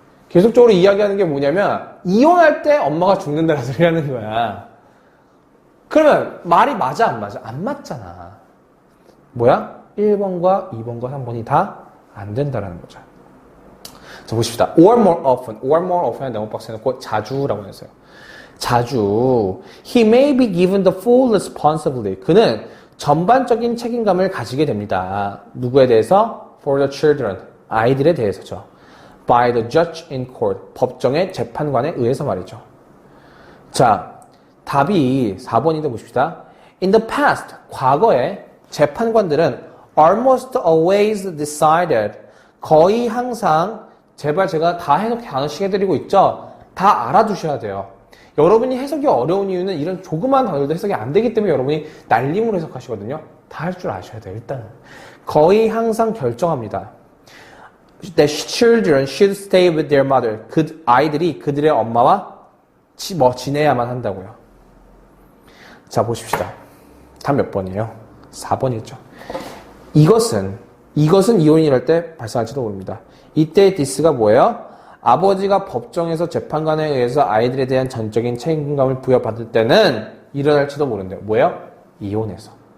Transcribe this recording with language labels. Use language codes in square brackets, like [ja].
[ko] 계속적으로 이야기하는 게 뭐냐면, 이혼할 때 엄마가 죽는다는 소리 하는 거야. 그러면 말이 맞아, 안 맞아? 안 맞잖아. 뭐야? 1번과 2번과 3번이 다 안 된다라는 거죠. 자, 보십시다. [en] or more often. or more often [ko] 은 네모 박스에 넣고 자주라고 했어요. 자주. [en] He may be given the full responsibility. [ko] 그는 전반적인 책임감을 가지게 됩니다. 누구에 대해서? [en] For the children. [ko] 아이들에 대해서죠. [en] By the judge in court. [ko] 법정의 재판관에 의해서 말이죠. 자, 답이 4번인데 보십시다. [en] In the past. [ko] 과거에 재판관들은 [en] almost always decided. [ko] 거의 항상 제발 제가 다 해석 하나씩 해드리고 있죠. 다 알아두셔야 돼요. 여러분이 해석이 어려운 이유는 이런 조그만 단어도 해석이 안 되기 때문에 여러분이 날림으로 해석하시거든요. 다 할 줄 아셔야 돼요. 일단은 거의 항상 결정합니다. [en] The children should stay with their mother. [ko] 그 아이들이 그들의 엄마와 지내야만 한다고요. 자, 보십시다. 답 몇 번이에요? 4번이었죠. 이것은 이혼이 이럴 때 발생할지도 모릅니다. 이때 this가 뭐예요? 아버지가 법정에서 재판관에 의해서 아이들에 대한 전적인 책임감을 부여받을 때는 일어날지도 모른대요. 뭐예요? 이혼해서.